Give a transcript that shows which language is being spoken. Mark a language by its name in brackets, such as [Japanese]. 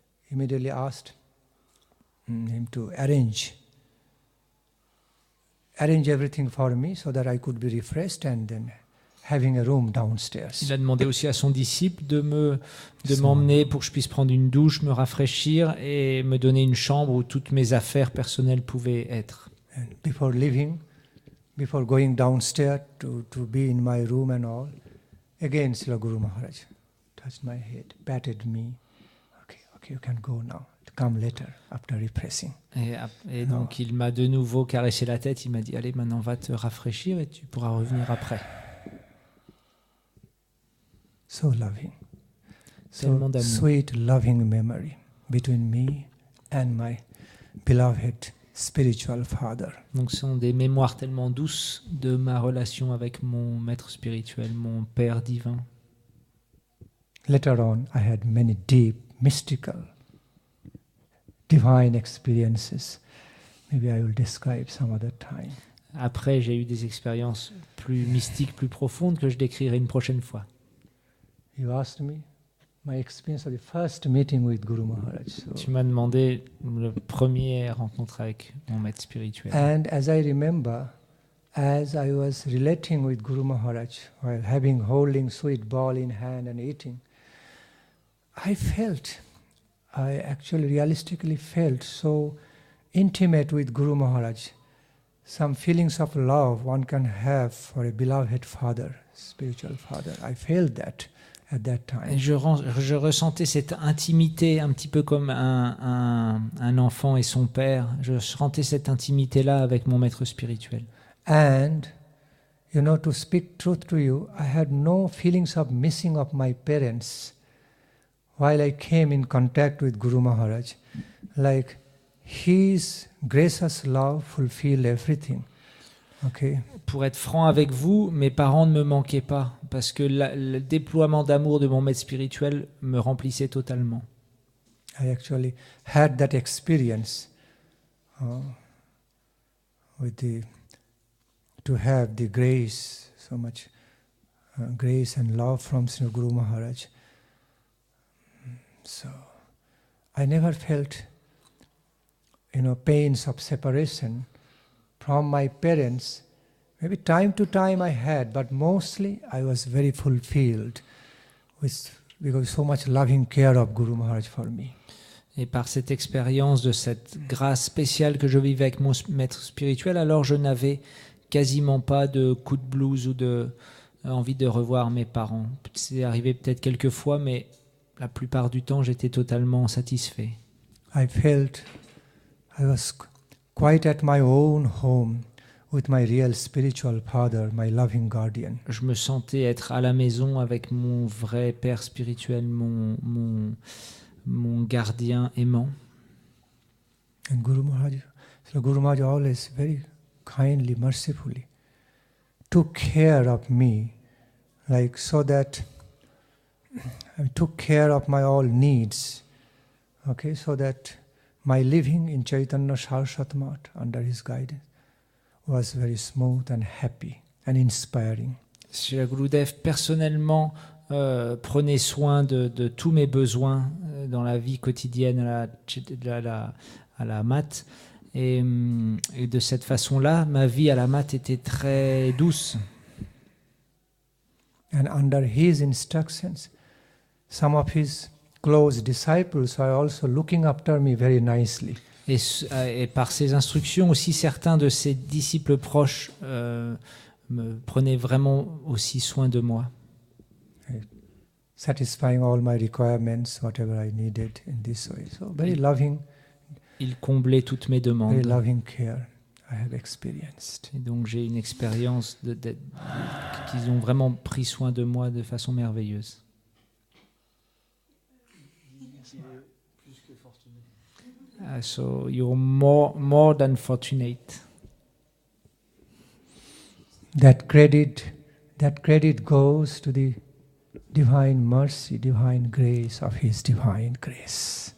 [English] Immediately asked him to arrange everything for me so that I could be refreshed and then having a room downstairs. [French] Il a demandé aussi à son disciple de m'emmener pour que je puisse prendre une douche, me rafraîchir et me donner une chambre où toutes mes affaires personnelles pouvaient être. [English] And before going downstairs to be in my room and all, again Srila Guru Maharaj touched my head, patted me. Okay, you can go now. Come later, after refreshing. [French] Et donc il m'a de nouveau caressé la tête, il m'a dit allez maintenant va te rafraîchir et tu pourras revenir après. [English] So loving. [French] Tellement [English] So [French] d'amour. [English] sweet, loving memory between me and my beloved spiritual father. [French] Donc ce sont des mémoires tellement douces de ma relation avec mon maître spirituel, mon père divin. [English] Later on, I had many deep, mystical, divine experiences. Maybe I will describe some other time. [French] Après, j'ai eu des expériences plus mystiques, plus profondes que je décrirai une prochaine fois. [English] You asked me my experience of the first meeting with Guru Maharaj. So, [French] Tu m'as demandé la première rencontre avec mon maître spirituel. [English] and as I remember, as I was relating with Guru Maharaj while holding sweet ball in hand and eating, I actually realistically felt so intimate with Guru Maharaj. Some feelings of love one can have for a beloved father, spiritual father. I felt that at that time. [French] Et je ressentais cette intimité un petit peu comme un enfant et son père. Je sentais cette intimité-là avec mon maître spirituel. [English] And, to speak truth to you, I had no feelings of missing of my parents while I came in contact with Guru Maharaj. Like his gracious love fulfilled everything. Okay. [French] Pour être franc avec vous, mes parents ne me manquaient pas parce que le déploiement d'amour de mon maître spirituel me remplissait totalement. [English] I actually had that experience to have the grace, so much grace and love from Sri Guru Maharaj. So I never felt, pains of separation from my parents. Maybe time to time I had, but mostly I was very fulfilled because so much loving care of Guru Maharaj for me. [French] Et par cette expérience de cette grâce spéciale que je vivais avec mon maître spirituel, alors je n'avais quasiment pas de coup de blues ou de envie de revoir mes parents. C'est arrivé peut-être quelques fois, mais la plupart du temps, j'étais totalement satisfait. [English] I felt I was quite at my own home with my real spiritual father, my loving guardian. [French] Je me sentais être à la maison avec mon vrai père spirituel, mon gardien aimant. [English] And Guru Maharaj always very kindly, mercifully took care of me, like so that I took care of my all needs, okay, so that my living in Chaitanya Saraswat Math under his guidance was very smooth and happy and inspiring. [French] Srila Gurudev personnellement prenait soin de tous mes besoins dans la vie quotidienne à la mat. Et de cette façon-là, ma vie à la mat était très douce. [English] And under his instructions, some of his close disciples are also looking after me very nicely. [French] Et par ses instructions aussi, certains de ses disciples proches me prenaient vraiment aussi soin de moi. [English] Satisfying all my requirements, whatever I needed in this way. So very loving. [French] Il comblait toutes mes demandes. [English] Very loving care I have experienced. [French] Et donc j'ai une expérience qu'ils ont vraiment pris soin de moi de façon merveilleuse. Plus que fortuné. [English] So you're more than fortunate. That credit goes to the divine mercy, divine grace of his divine grace.